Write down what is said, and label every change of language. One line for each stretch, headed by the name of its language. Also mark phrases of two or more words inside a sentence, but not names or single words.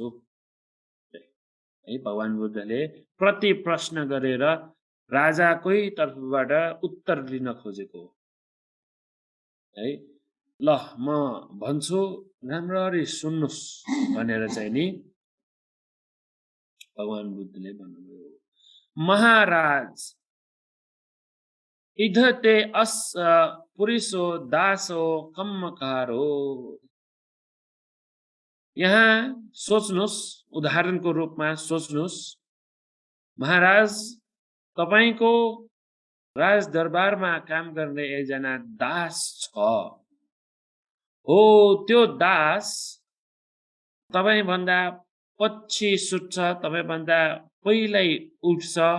Nepali: है भगवान बुद्धले प्रति प्रश्न गरेर राजाकै तर्फबाट उत्तर लिन खोजेको है। ल म भन्छु राम्ररी सुन्नुस् भनेर चाहिँ नि भगवान बुद्धले भन्नुभयो, महाराज
Pali: इधते अस पुरुषो दासो कम्मकारो।
Nepali: यहाँ सोच्नुस्, उदाहरणको रूपमा सोच्नुस्, महाराज तपाईको राजदरबारमा काम गर्ने एकजना दास छ। हो त्यो दास तपाई भन्दा पछि सुत्छ, तपाई भन्दा पहिल्यै उठ्छ।